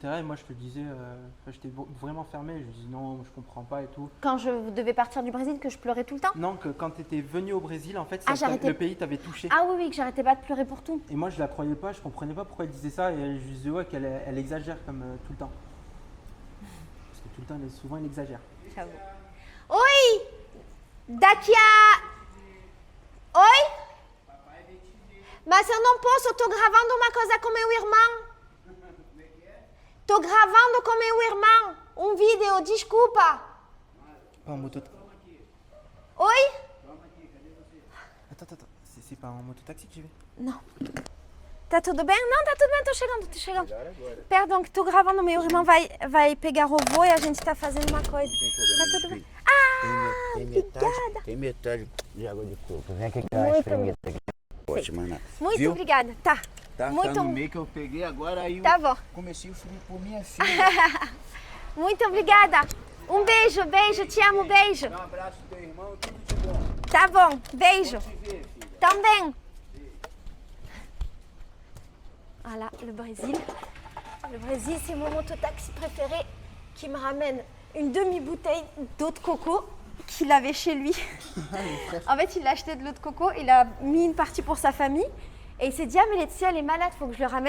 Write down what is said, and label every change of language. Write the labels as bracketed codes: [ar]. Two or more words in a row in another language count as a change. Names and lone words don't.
[fr] Et moi je te disais, j'étais vraiment fermé, je dis non, je comprends pas et tout. Quand je devais partir du Brésil, que je pleurais tout le temps. Non, que quand tu étais venu au Brésil, en fait, Ah, j'arrêtais. le pays t'avait touché. Ah oui, oui, que j'arrêtais pas de pleurer pour tout. Et moi je la croyais pas, je comprenais pas pourquoi elle disait ça et je disais ouais qu'elle elle exagère comme tout le temps. Parce que tout le temps, souvent elle exagère. J'avoue. [pt] Oi! Daqui a... Oi? Mas eu não posso, eu tô gravando uma coisa com meu irmão. Tô gravando com meu irmão um vídeo, desculpa. [fr] Pas en moto. [pt] Oi? [fr] Attends, c'est pas en mototaxi que j'y vais. [pt] Não. Tá tudo bem? Não, tá tudo bem, tô chegando. Perdão, que tô gravando, meu irmão vai pegar o voo e a gente tá fazendo uma coisa. Tá tudo bem. Tem metade de água de coco. Vem aqui que Muito eu espremida aqui. Ótima, Ana. Muito Viu? obrigada. Tá. Tá Muito- no meio que eu peguei agora, aí Tá eu bom. comecei o filme por minha filha. Muito obrigada. Um beijo, beijo, te amo, beijo. Um abraço do teu irmão, tudo de bom. Tá bom, beijo. Te ver, filha. Também. [fr] Voilà, le Brésil. Le Brésil, c'est mon mototaxi préféré qui me ramène une demi-bouteille d'eau de coco qu'il avait chez lui. En fait, il a acheté de l'eau de coco, il a mis une partie pour sa famille et il s'est dit, ah mais Laetitia, elle est malade, faut que je le ramène.